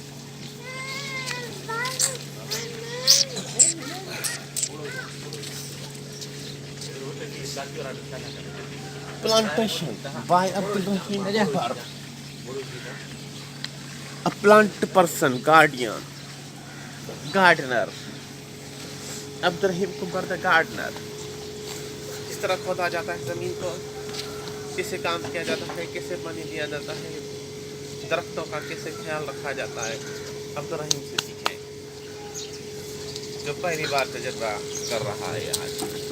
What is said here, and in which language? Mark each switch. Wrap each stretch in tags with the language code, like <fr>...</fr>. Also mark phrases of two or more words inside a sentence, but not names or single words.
<en>Plantation by Abdul Rahim Akbar. A plant person, guardian, gardener. Abdul Rahim Akbar the gardener.</en> <hi>इस तरह खोदा जाता है जमीन को, कैसे काम किया जाता है, कैसे पानी दिया जाता है, दरख्तों का कैसे ख्याल रखा जाता है, अब्दुल रहीम से सीखें जो पहली बार तजर्बा कर रहा है आज।</hi>